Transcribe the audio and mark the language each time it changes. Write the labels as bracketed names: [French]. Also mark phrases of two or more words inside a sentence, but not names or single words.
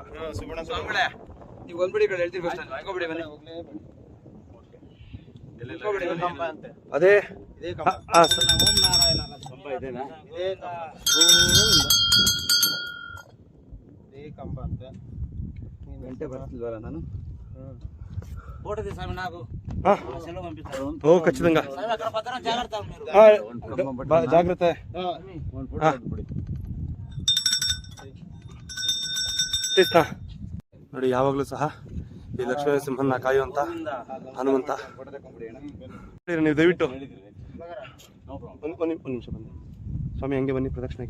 [Kannada] ಸ್ವಾಮಿಗಳೇ ನೀವು ಬಂದ್ಬಿಡಿ ಈ ಕಡೆ ಹೇಳ್ತೀವಿ ಫಸ್ಟ್ ಹೋಗ್ಬಿಡಿ ಬನ್ನಿ ಹೋಗ್ಬಿಡಿ ಬನ್ನಿ. ಕಂಬ ಅಂತೆ. ಅದೇ ಇದೇ ಕಂಬ. ಓಂ ನಾರಾಯಣ ಕಂಬ ಇದೆನಾ ಇದೇ ಕಂಬ. ಇದೇ ಕಂಬ ಅಂತೆ. ಗಂಟೆ ಬರ್ತಿಲ್ವಲ್ಲ ನಾನು [Telugu] ఓటది స్వామి నాకు [Kannada] ಹಾ [Telugu] సెలవు పంపిస్తారు ಓ ಖచ్చితంగా స్వామి అక్కడ భద్రం జాగ్రత్త మీరు [Kannada] ಜಾಗ್ರತೆ. ಒಂದು ಫೋಟೋ ಹಾ. ಬಿಡಿ ಕೃಷ್ಣ ನೋಡಿ ಯಾವಾಗಲೂ ಸಹ ಈ ಲಕ್ಷ್ಮೀ ಸಿಂಹನ್ನ ಕಾಯುವಂತ ಹನುಮಂತ. ಫೋಟೋ ತಗೊಂಡ್ಬಿಡಿ ಅಣ್ಣ ನೀವು ದಯವಿಟ್ಟು ಒಂದು ನಿಮಿಷ ಬನ್ನಿ ಸ್ವಾಮಿ, ಹಂಗೆ ಬನ್ನಿ ಪ್ರದಕ್ಷಿಣೆಗೆ.